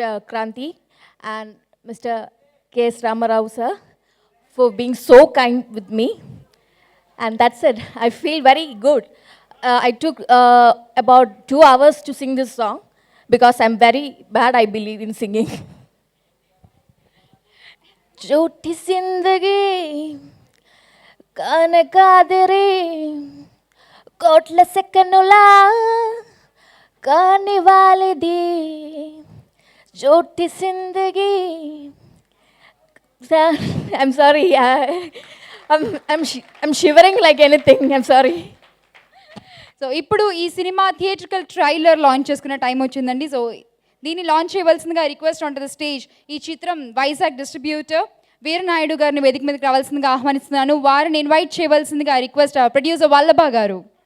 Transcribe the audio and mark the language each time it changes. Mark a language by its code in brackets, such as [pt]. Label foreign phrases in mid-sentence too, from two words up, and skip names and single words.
[en] Kranti and Mr. K.S. Ramarao sir for being so kind with me. And that's it. I feel very good. I took about 2 hours to sing this song because I'm very bad, I believe, in singing. Choti zindagi kanakadere kotla sekanula kani walidi choti zindagi. I'm sorry. I'm shivering like anything. I'm sorry. [te] సో ఇప్పుడు ఈ సినిమా [en] theatrical trailer launch [te] చేసుకునే టైం వచ్చిందండి. సో దీన్ని లాంచ్ చేయవలసిందిగా [en] request on to the stage [te] ఈ చిత్రం వైజాగ్ డిస్ట్రిబ్యూటర్ వీరనాయుడు గారిని వేదిక మీదకి రావాల్సిందిగా ఆహ్వానిస్తున్నాను. వారిని ఇన్వైట్ చేయవలసిందిగా రిక్వెస్ట్ ప్రొడ్యూసర్ వల్లభ గారు.